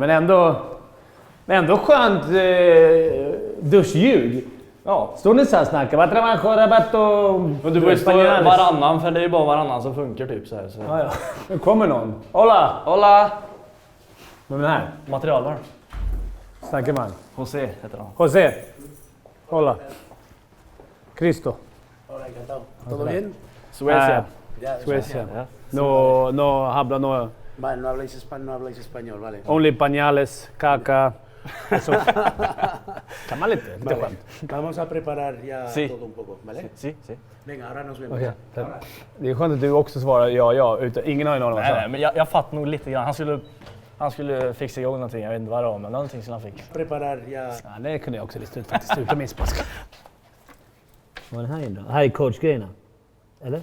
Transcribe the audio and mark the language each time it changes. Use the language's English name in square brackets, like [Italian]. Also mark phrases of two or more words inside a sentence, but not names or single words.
[Swedish] Men ändå skönt duschljud. Ja. Står ni så här och snackar? Vad trabajo, rabatto? Du får ju stå varannan, för det är ju bara varannan som funkar typ så här. Så. Ja. Nu kommer någon. [Spanish] Hola! Hola! [Swedish] Vem är den här? Materialvar. Snackar man? José heter han. [Spanish] José. Hola. Cristo. Hola, encantado. ¿Todo bien? Suecia. Suecia. [Swedish] Ja. [Spanish] No habla no. Vale, no habláis español, vale. [English] Only [Spanish] pañales, caca. Eso. [Swedish] Kan man lite skönt. [Spanish] Vamos a preparar ya Sí. todo un poco, ¿vale? Sí. Venga, ahora nos vemos. [English] Okay. [Swedish] Det är skönt att du också svarar ja. Utan, ingen har ju någon Nej, men jag fattar nog lite grann. Han skulle fixa igång någonting, jag vet inte vad det var, men någonting som han fick. [Spanish] Preparar ya. [Swedish] Ja, det kunde jag också lista ut faktiskt, utan min spanska. Vad är det här då? Det här är coachgrejerna. Eller?